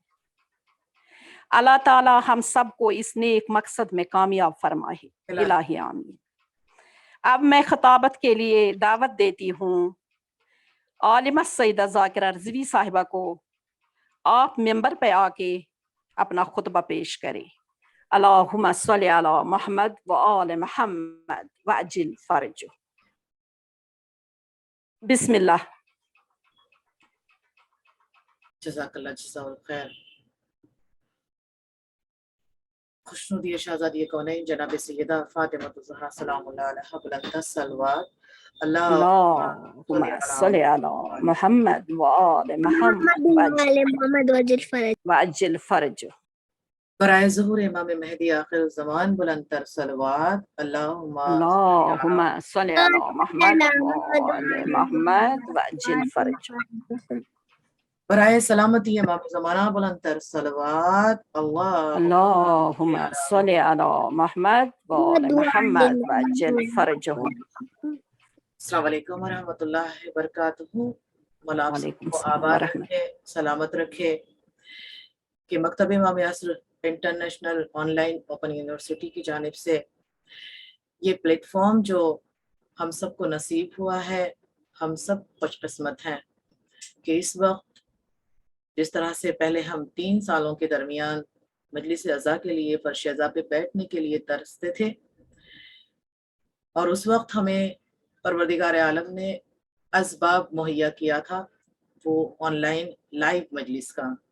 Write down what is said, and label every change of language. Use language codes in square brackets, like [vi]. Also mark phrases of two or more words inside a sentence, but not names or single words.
[ur] اللہ تعالی ہم سب کو اس نیک مقصد میں کامیاب فرمائے. الہی آمین. اب میں خطابت کے لیے دعوت دیتی ہوں عالمہ سیدہ ذاکرہ رضوی صاحبہ کو. آپ ممبر پہ آ کے اپنا خطبہ پیش کرے. [ar] اللهم صل على محمد وآل محمد وعجل فرجهم. बिस्मिल्लाह। جزاك الله جزاكم خير. [ur] خوشنودی شہزادی کونین جناب سیدہ فاطمہ زہرا [ar] سلام الله عليها [ur] بلند صلوات [ar] اللهم صل على محمد وآل محمد وعجل فرجهم. [ur] برائے ظہور امام مہدی آخر زمان بلندتر صلوات [ar] اللهم صل على محمد وآل محمد وعجل فرجهم. [ur] برائے سلامتی امام زمانہ بلندتر صلوات [ar] اللهم صل على محمد وآل محمد وعجل فرجهم. السلام عليكم ورحمة الله وبركاته. [ur] مولا آپ [ar] वालेकुम [ur] सबको सलाम आबाद [ar] वरहमत। [ur] رکھے، سلامت رکھے کہ مکتب امام یاسر انٹرنیشنل آن لائن اوپن یونیورسٹی کی جانب سے یہ پلیٹ فارم جو ہم سب کو نصیب ہوا ہے، ہم سب خوش قسمت ہیں کہ اس وقت جس طرح سے پہلے ہم 3 سالوں کے درمیان مجلس عزا کے لیے فرش عزا پہ بیٹھنے کے لیے ترستے تھے، اور اس وقت ہمیں پروردگار عالم نے اسباب مہیا کیا تھا وہ [en] online live [ur] مجلس کا.